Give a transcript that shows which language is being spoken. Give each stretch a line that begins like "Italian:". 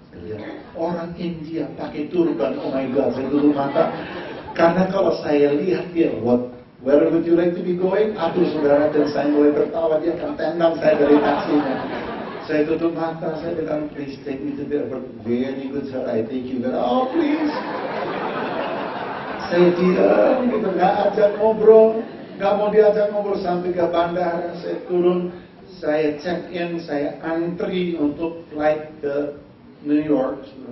Indonesian: Saya lihat orang India pakai turban.
English: Oh my God,
Indonesian: saya tutup mata. Karena kalau saya lihat dia,
English: where would you like to be going?
Indonesian: Aduh saudara, dan saya mulai tertawa, dia akan tendang saya dari taksinya. Saya tutup mata, saya bilang,
English: please take me to the airport. Very good sir, I take you there. Oh please.
Indonesian: Saya diam gitu, nggak ajak ngobrol, nggak mau diajak ngobrol sampai ke bandara. Saya turun, saya check in, saya antri untuk flight ke New York.